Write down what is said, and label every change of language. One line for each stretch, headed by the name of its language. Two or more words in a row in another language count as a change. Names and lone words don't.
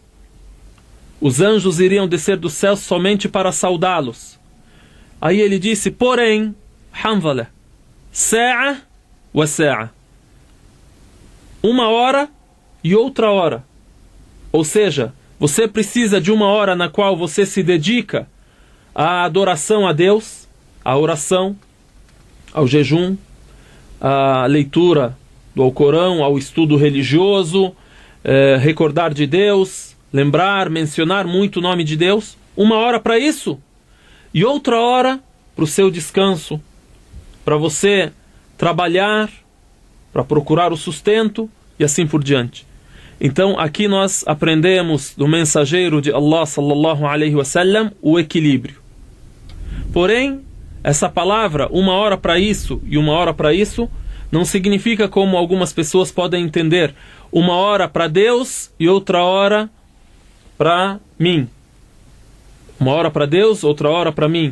Portuguese: Os anjos iriam descer dos céus somente para saudá-los. Aí ele disse, porém,
Arabic: حنظلة، ساعة وساعة,
Portuguese: uma hora e outra hora. Ou seja, você precisa de uma hora na qual você se dedica à adoração a Deus, à oração, ao jejum, à leitura do Alcorão, ao estudo religioso, recordar de Deus, lembrar, mencionar muito o nome de Deus. Uma hora para isso e outra hora para o seu descanso, para você trabalhar, para procurar o sustento e assim por diante. Então aqui nós aprendemos do mensageiro de Allah
Arabic: صلى الله عليه وسلم
Portuguese: o equilíbrio. Porém, essa palavra, uma hora para isso e uma hora para isso, não significa como algumas pessoas podem entender, uma hora para Deus e outra hora para mim. Uma hora para Deus, outra hora para mim.